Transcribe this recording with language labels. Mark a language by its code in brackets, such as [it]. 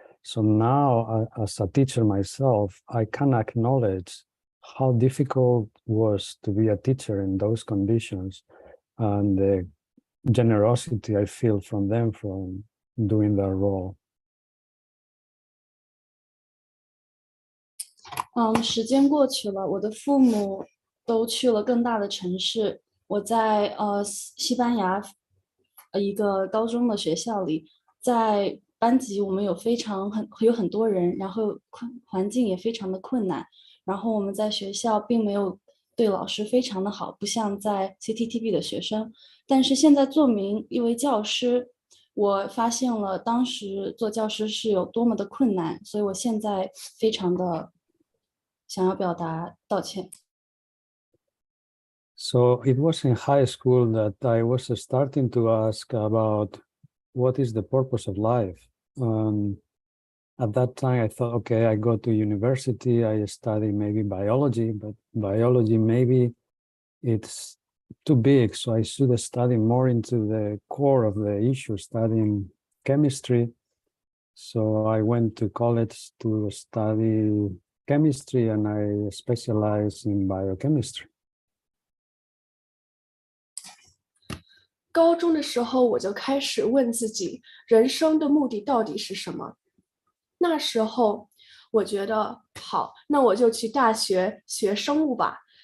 [en] So now as a teacher myself, I can acknowledge how difficult it was to be a teacher in those conditions and the generosity I feel from them from doing their role. [zh] 时间过去了，我的父母都去了更大的城市。我在西班牙一个高中的学校里，在班级我们有很多人，然后环境也非常的困难。然后我们在学校并没有对老师非常的好，不像在 CTTB 的学生。但是现在做一位教师，我发现了当时做教师是有多么的困难，所以我现在非常的想要表达道歉。 [en] So it was in high school that I was starting to ask about what is the purpose of life. At that time, I thought, okay, I go to university, I study maybe biology, but biology maybe it's too big, so I should study more into the core of the issue, studying chemistry. So I went to college to study chemistry, and I specialized in biochemistry. [zh] 高中的时候，我就开始问自己，人生的目的到底是什么？那时候我觉得好，那我就去大学学生物吧。